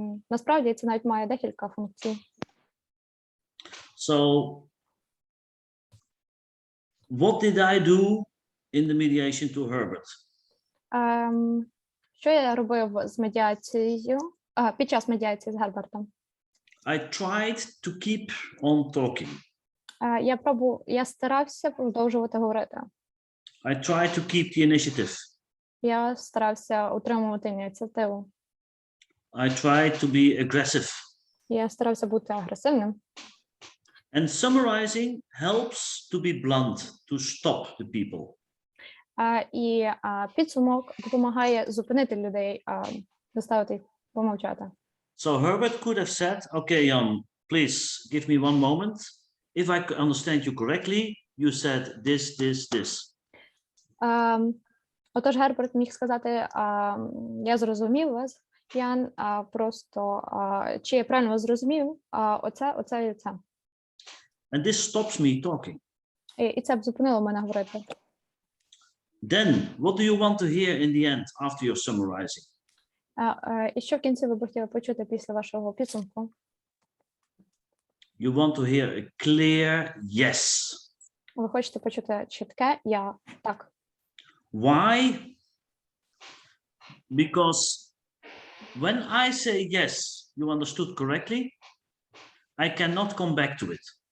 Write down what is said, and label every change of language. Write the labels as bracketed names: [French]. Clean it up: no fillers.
[Ukrainian] Насправді це навіть має декілька функцій. [English] So, what did I do in the mediation to Herbert? [Ukrainian] Що я робив з медіацією, під час медіації з Гербертом? [English] I tried to keep on talking. [Ukrainian] Я старався продовжувати говорити. [English] I tried to keep the initiative. [Ukrainian] Я старався утримувати ініціативу. [English] I tried to be aggressive. [Ukrainian] Я старався бути агресивним. [English] And summarizing helps to be blunt, to stop the people. [Ukrainian] І підсумок допомагає зупинити людей, заставити їх помовчати. [English] So Herbert could have said, okay, Jan, please give me one moment. If I understand you correctly, you said this, this, this. [Ukrainian] Отож, Герберт міг сказати, я зрозумів вас, Ян, просто, чи я правильно вас зрозумів, оце і це. [English] And this stops me talking. [Ukrainian] І це б зупинило мене говорити. [English] Then, what do you want to hear in the end after your summarizing? [Ukrainian] І що в кінці ви б хотіли почути після вашого підсумку? [English] You want to hear a clear yes. [Ukrainian] Ви хочете почути чітке «я», «так». [English] Why? Because when I say yes, you understood correctly, I cannot come back to it.